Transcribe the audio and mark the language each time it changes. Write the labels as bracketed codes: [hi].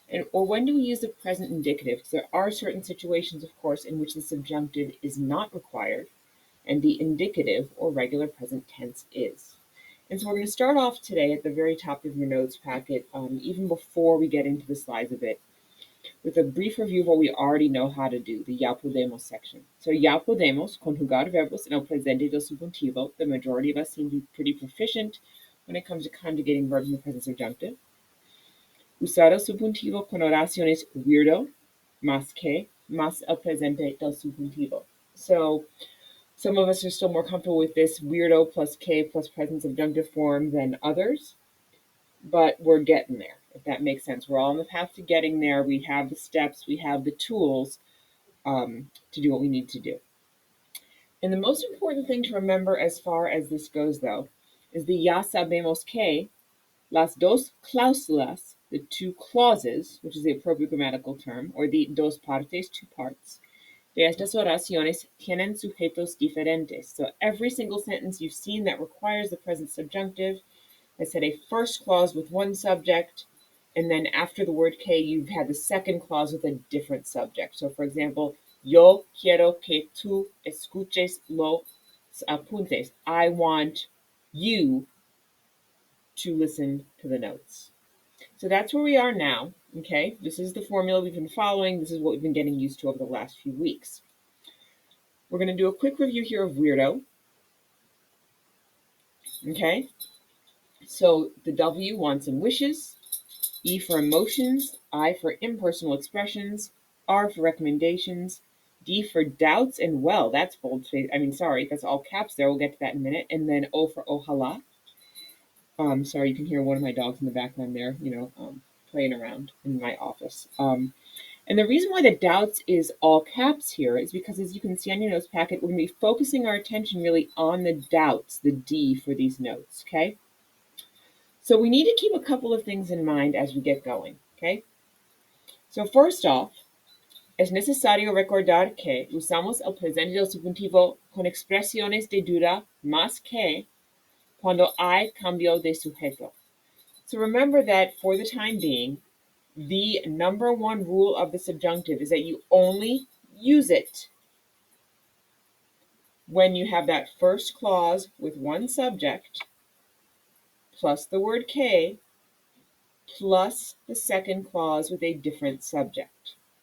[en] Or when do we use the present indicative? Because there are certain situations, of course, in which the subjunctive is not required and the indicative or regular present tense is. And so we're going to start off today at the very top of your notes packet, even before we get into the slides a bit, with a brief review of what we already know how to do, the ya podemos section. So [es] ya podemos conjugar verbos en el presente del subjuntivo. [en] The majority of us seem to be pretty proficient when it comes to conjugating verbs in the present subjunctive. [es] Usar el subjuntivo con oraciones weirdo, más que, más el presente del subjuntivo. [en] So some of us are still more comfortable with this weirdo plus K plus present subjunctive form than others, but we're getting there, if that makes sense. We're all on the path to getting there. We have the steps, we have the tools to do what we need to do. And the most important thing to remember as far as this goes, though, is the [es] ya sabemos que, las dos cláusulas, [en] the two clauses, which is the appropriate grammatical term, or the [es] dos partes, [en] two parts, [es] de estas oraciones tienen sujetos diferentes. [en] So every single sentence you've seen that requires the present subjunctive has had a first clause with one subject, and then after the word que, you've had the second clause with a different subject. So for example, [es] yo quiero que tú escuches los apuntes. [en] I want you to listen to the notes. So that's where we are now, okay? This is the formula we've been following. This is what we've been getting used to over the last few weeks. We're going to do a quick review here of weirdo, okay? So the W, wants and wishes, E for emotions, I for impersonal expressions, R for recommendations, D for doubts, and well, that's bold-faced. That's all caps there. We'll get to that in a minute. And then O for ojalá. Sorry, you can hear one of my dogs in the background there, playing around in my office. And the reason why the doubts is all caps here is because, as you can see on your notes packet, we're going to be focusing our attention really on the doubts, the D for these notes, okay? So we need to keep a couple of things in mind as we get going, okay? So first off, [es] es necesario recordar que usamos el presente del subjuntivo con expresiones de duda más que cuando hay cambio de sujeto. [en] So remember that for the time being, the number one rule of the subjunctive is that you only use it when you have that first clause with one subject plus the word que plus the second clause with a different subject.